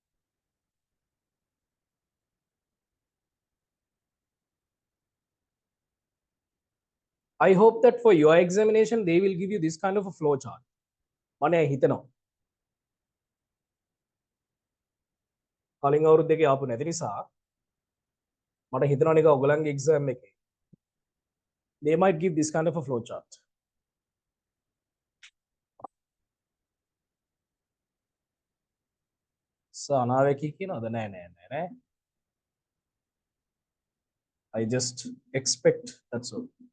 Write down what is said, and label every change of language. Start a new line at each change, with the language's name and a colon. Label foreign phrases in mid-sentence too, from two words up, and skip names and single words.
English: I hope that for your examination, they will give you this kind of a flow chart.
Sinhala: මම හිතනවා. කලින් අවුරුද්ද දෙකේ ආපු නැති නිසා මට හිතනවා නිකන් ඔයගලන්ගේ exam එකේ
English: they might give this kind of a flow chart.
Sinhala: So අනාවැකි කියනවද? නෑ.
English: I just expect, that's all.